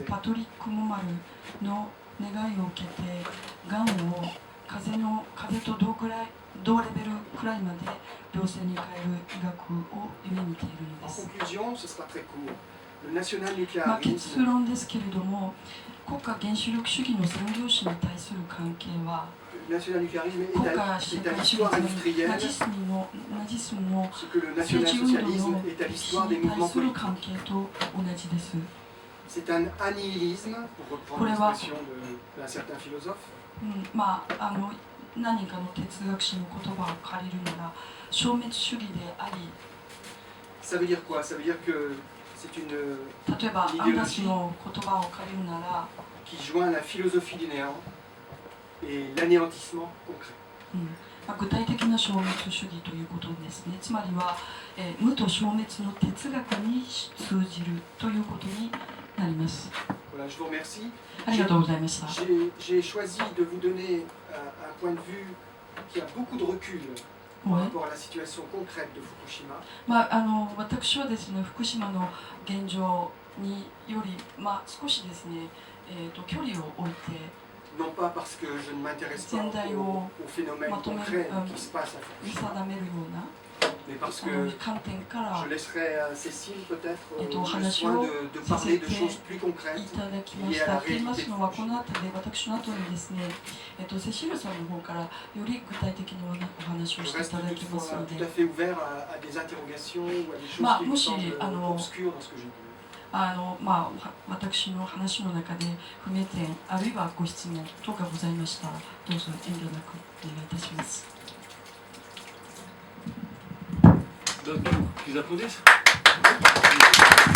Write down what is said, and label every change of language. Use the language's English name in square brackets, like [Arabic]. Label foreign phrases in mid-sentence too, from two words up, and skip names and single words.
[Japanese] パトリック・モマルの願いを受けてがんを風と同レベルくらいまで良性に変える医学を夢見ているの [French] En [Japanese] です。 [French] conclusion, ce sera très court. Le [Japanese] 結 [French] national-nucléarisme [Japanese] 論ですけれども、国家原子力主義の産業史に対する関係は [French] Le national-nucléarisme [Japanese] 国 [French] est [Japanese] 家 [French] à [Japanese] 社 [French] l'histoire [Japanese] 会主義ナ [French] industrielle, [Japanese] チスムの [French] ce que le [Japanese] 政治運動 [French] national-socialisme [Japanese] の [French] est à [Japanese] 歴史 [French] l'histoire des [Japanese] に対 [French] mouvements [Japanese] する [French] politiques. [Japanese] 関係と同じです。 [French] C'est un annihilisme, pour reprendre Pour l'expression d'un certain philosophe. [Japanese] 何かの哲学者の言葉を借りるなら消滅主義であり [French] Ça veut dire quoi? Ça veut dire que c'est une [Japanese] 例えばアンダスの言葉を借りるなら、 [French] qui joint la philosophie du néant et l'anéantissement concret. [Japanese] 具体的な消滅主義ということですね。つまりは、無と消滅の哲学に通じるということになります。 [French] Voilà, je vous remercie. [Japanese] ありがとうございました。 [French] J'ai choisi de vous donner un point de vue qui a beaucoup de recul par rapport à la situation concrète de Fukushima. [Japanese] 私はですね、福島の現状により、少しですね、距離を置いて、 [French] Non pas parce que je ne m'intéresse pas au phénomène concret qui se passe à [Japanese] 見 [French] Fukushima, [Japanese] 定めるような [French] mais parce [Japanese] あの [French] que [Japanese] 観点から [French] je laisserai à Cécile peut-être le [Japanese] 話 [French] soin [Japanese] を [French] de parler de [Japanese] させて [French] choses plus [Japanese] い [French] concrètes [Japanese] ただきました。と言いますのは、この後で私の後にですね、セシルさんの方からより具体的なお話を [French] Je [Japanese] してい [French] reste [Japanese] ただきます [French] toutefois [Japanese] の [French] tout [Japanese] で [French] à、fait ouvert à des interrogations ou à des choses Bah, qui me moi, j'ai- semblent obscures dans ce que j'ai dit. [Japanese] 私の話の中で不明点あるいはご質問等がございましたらどうぞ遠慮なくお願いいたします。 [French] Qu'ils applaudissent